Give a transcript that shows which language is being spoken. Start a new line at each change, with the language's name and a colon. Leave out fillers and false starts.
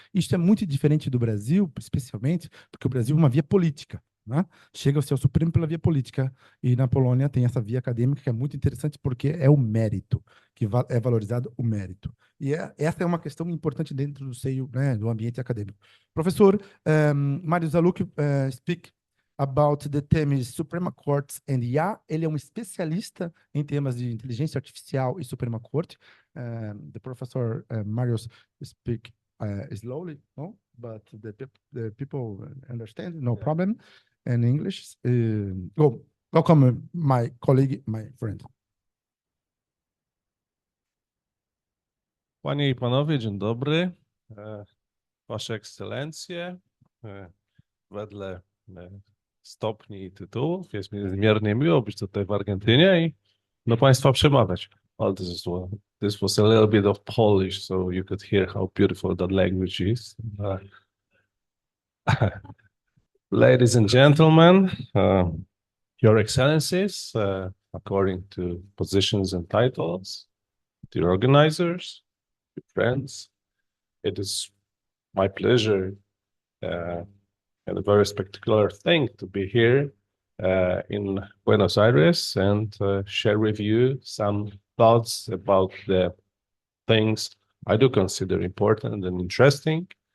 Portuguese: Isto é muito diferente do Brasil, especialmente porque o Brasil é uma via política, né? Chega-se ao Supremo pela via política e na Polônia tem essa via acadêmica que é muito interessante porque é o mérito, que é valorizado o mérito. E essa é uma questão importante dentro do seio, né, do ambiente acadêmico.
English: Professor Mariusz Zaluk speak about the themes Suprema Court and IA.
Portuguese: Ele é um especialista em temas de inteligência artificial e Suprema Corte.
English: The professor Mariusz speak slowly, no? But the people understand, no problem. In English. Welcome, my colleague, my friend.
Polish: Panie i panowie, dzień dobry. Wasze ekscelencje, wedle stopni i tytułów, jest mi niezmiernie miło być tutaj w Argentynie i do państwa przemawiać.
English: Well, this was a little bit of Polish, so you could hear how beautiful that language is. Ladies and gentlemen, Your Excellencies, according to positions and titles, dear organizers, dear friends, it is my pleasure and a very spectacular thing to be here in Buenos Aires and share with you some thoughts about the things I do consider important and interesting.